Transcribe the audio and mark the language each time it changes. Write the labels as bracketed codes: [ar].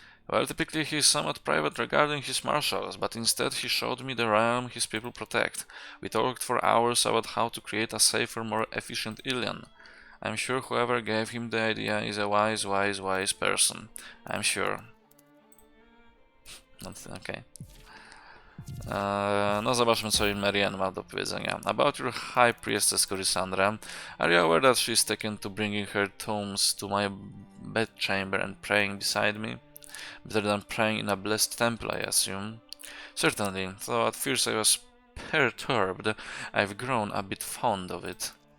[en] Well, typically he is somewhat private regarding his marshals, but instead he showed me the realm his people protect. We talked for hours about how to create a safer, more efficient Ilion. I'm sure whoever gave him the idea is a wise person. I'm sure. Okay. [pl] No zobaczmy, co Marianne ma do powiedzenia. [en] About your high priestess Corysandra, are you aware that she is taken to bringing her tomes to my bedchamber and praying beside me? Better than praying in a blessed temple, I assume. Certainly, though at first I was perturbed, I've grown a bit fond of it.